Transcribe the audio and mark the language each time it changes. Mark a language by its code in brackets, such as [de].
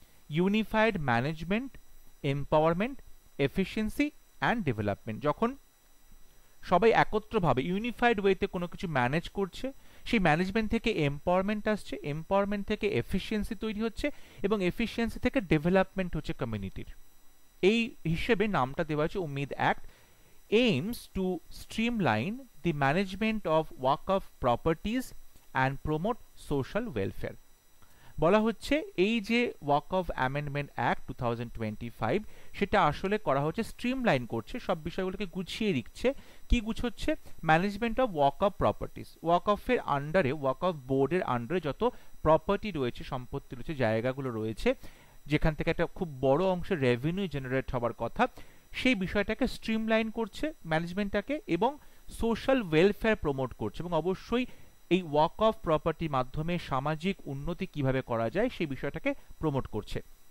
[bn] Unified management empowerment efficiency and development, যখন সবাই একত্রভাবে unified ওয়েতে কোনো কিছু ম্যানেজ করছে, সেই ম্যানেজমেন্ট থেকে এম্পাওয়ারমেন্ট আসছে, এম্পাওয়ারমেন্ট থেকে এফিসিয়েন্সি তৈরি হচ্ছে, এবং এফিসিয়েন্সি থেকে ডেভেলপমেন্ট হচ্ছে কমিউনিটির। এই হিসেবে নামটা দেওয়া হচ্ছে Umid act. [en] aims to streamline the management of waqf properties and promote social welfare। [bn] বলা হচ্ছে এই যে ওয়াক অফ অ্যামেন্ডমেন্ট অ্যাক্ট 2025 সেটা আসলে করা হচ্ছে স্ট্রিমলাইন করছে, সব বিষয়গুলোকে গুছিয়ে দিচ্ছে। কি গুছোচ্ছে? Management of walk of properties, walk অফের আন্ডারে, ওয়াক অফ বোর্ডের আন্ডারে যত প্রপার্টি রয়েছে, সম্পত্তি রয়েছে, জায়গাগুলো রয়েছে, যেখান থেকে একটা খুব বড় অংশের রেভিনিউ জেনারেট হওয়ার কথা, সেই বিষয়টাকে স্ট্রিমলাইন করছে ম্যানেজমেন্টটাকে, এবং সোশ্যাল ওয়েলফেয়ার প্রমোট করছে, এবং অবশ্যই এই ওয়াক অফ প্রপার্টির মাধ্যমে সামাজিক উন্নতি কিভাবে করা যায় সেই বিষয়টাকে প্রমোট করছে।